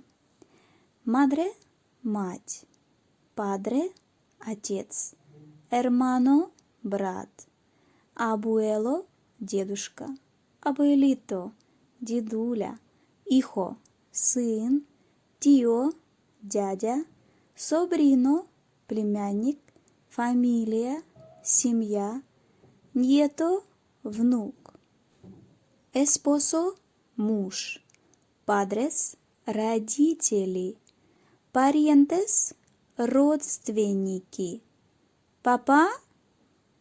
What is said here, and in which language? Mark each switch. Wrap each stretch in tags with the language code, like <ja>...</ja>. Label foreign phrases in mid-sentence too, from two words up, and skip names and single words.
<es>Madre – мать, padre – отец, hermano – брат, abuelo – дедушка, abuelito – дедуля, hijo – сын, tío –</es> <ru>дядя, sobrino – племянник, familia – семья, nieto – внук,</ru> <es>esposo – муж, padres – родители, parientes – родственники, papá –</es>